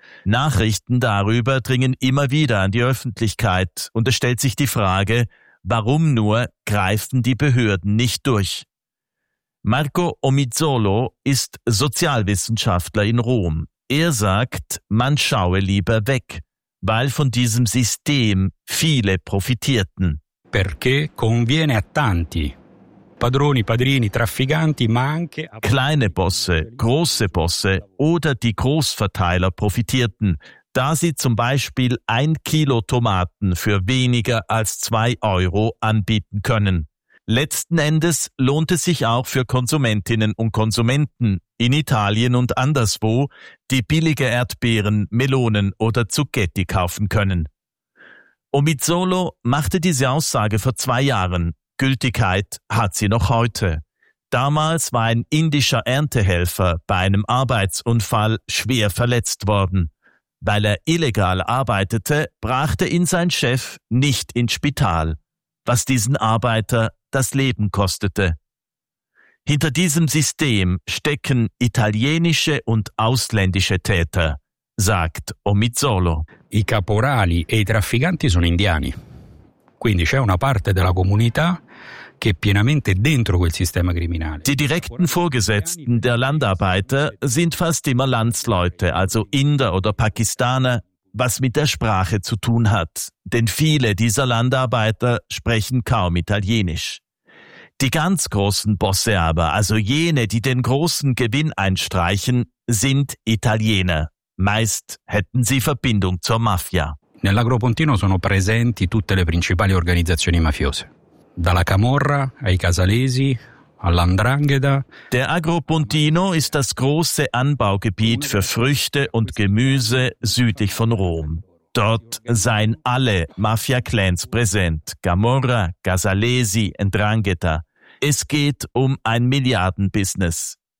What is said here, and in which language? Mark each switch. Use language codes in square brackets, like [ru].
[de] Nachrichten darüber dringen immer wieder an die Öffentlichkeit und es stellt sich die Frage, warum nur greifen die Behörden nicht durch? Marco Omizzolo ist Sozialwissenschaftler in Rom. Er sagt, man schaue lieber weg, weil von diesem System viele profitierten. [it] Perché conviene a tanti. Padroni, padrini, trafficanti, ma anche [de] kleine Bosse, große Bosse oder die Großverteiler profitierten, da sie zum Beispiel ein Kilo Tomaten für weniger als 2 Euro anbieten können. Letzten Endes lohnt es sich auch für Konsumentinnen und Konsumenten in Italien und anderswo, die billige Erdbeeren, Melonen oder Zucchetti kaufen können. Omizzolo machte diese Aussage vor 2 Jahren. Gültigkeit hat sie noch heute. Damals war ein indischer Erntehelfer bei einem Arbeitsunfall schwer verletzt worden. Weil er illegal arbeitete, brachte ihn sein Chef nicht ins Spital, was diesen Arbeiter das Leben kostete. Hinter diesem System stecken italienische und ausländische Täter, sagt Omizzolo. [it] I caporali e i trafficanti sono indiani. Quindi c'è una parte della comunità che pienamente dentro quel sistema criminale. [de] Die direkten Vorgesetzten der Landarbeiter sind fast immer Landsleute, also Inder oder Pakistaner, was mit der Sprache zu tun hat, denn viele dieser Landarbeiter sprechen kaum Italienisch. Die ganz großen Bosse aber, also jene, die den großen Gewinn einstreichen, sind Italiener. Meist hätten sie Verbindung zur Mafia. [it] Nell'Agropontino sono presenti tutte le principali organizzazioni mafiose. Dalla Camorra ai Casalesi all'Andrangheta. [de] Der Agropontino ist das große Anbaugebiet für Früchte und Gemüse südlich von Rom. Dort seien alle Mafia-Clans präsent. Camorra, Casalesi, 'Ndrangheta. Es geht um ein Milliardenbusiness.